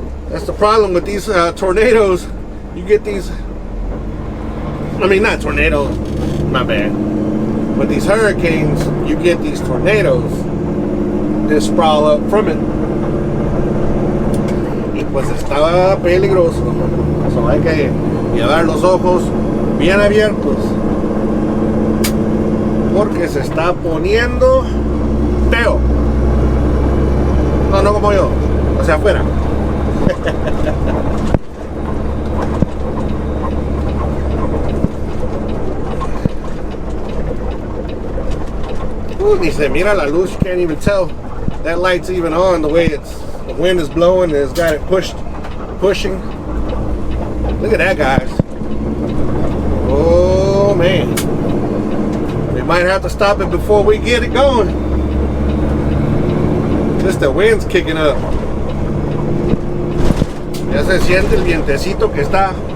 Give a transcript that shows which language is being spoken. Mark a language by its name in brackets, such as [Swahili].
[English] That's the problem with these tornadoes. You get these, I mean, not tornadoes, my bad. With these hurricanes, you get these tornadoes that sprawl up from it. [Spanish] Y pues está peligroso. So hay que llevar los ojos bien abiertos. Porque se está poniendo feo. No, no como yo. O sea, afuera. Ni se mira la luz. [English] You can't even tell that light's even on the way the wind is blowing and it's got it pushing. Look at that, guys. Oh man, we might have to stop it before we get it going. Just the wind's kicking up. [Spanish] Ya se siente el vientecito que está.